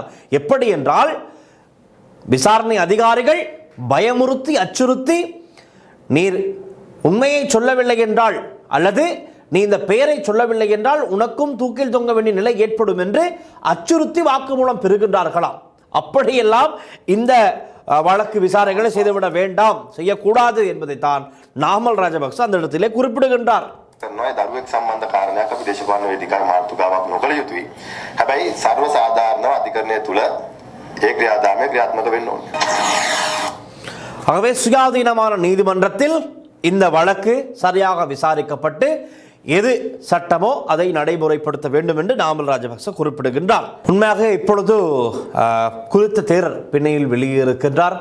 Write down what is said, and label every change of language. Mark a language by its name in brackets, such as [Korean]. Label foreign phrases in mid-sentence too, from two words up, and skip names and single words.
[Tamil] எப்படி என்றால், விசாரணை அதிகாரிகள் பயமுறுத்தி அச்சுறுத்தி, நீர் உண்மையை சொல்லவில்லை என்றால் அல்லது நீ இந்த பெயரை சொல்லவில்லை என்றால் உனக்கும் தூக்கில் தொங்க வேண்டிய நிலை ஏற்படும் என்று அச்சுறுத்தி வாக்குமூலம் பெறுகின்றார்களாம். அப்படியெல்லாம் இந்த வழக்கு விசாரணைகளை செய்துவிட வேண்டாம், செய்யக்கூடாது என்பதைத்தான் நாமல் ராஜபக்ச அந்த இடத்திலே குறிப்பிடுகின்றார். [Sinhala] දරුවෙක් සම්බන්ධ කාරණයක් අපි දේශපාලන වේදිකාවේ මාතෘකාවක් නොකළ යුතුයි. හැබැයි ਸਰව සාධාරණව අධිකරණය තුල ඒ ක්‍රියාදාමය ක්‍රියාත්මක වෙන්න ඕනේ. [Tamil] ஆகவே சுயாதீனமான நீதிமன்றத்தில் இந்த வழக்கு சரியாக விசாரிக்கப்பட்டு எது சட்டமோ அதை நடைமுறைப்படுத்த வேண்டும் என்று நாமல் ராஜபக்ச குறிப்பிடுகின்றார். உண்மையாக இப்பொழுது குறித்த தேரர் பிணையில் வெளியே இருக்கின்றார்.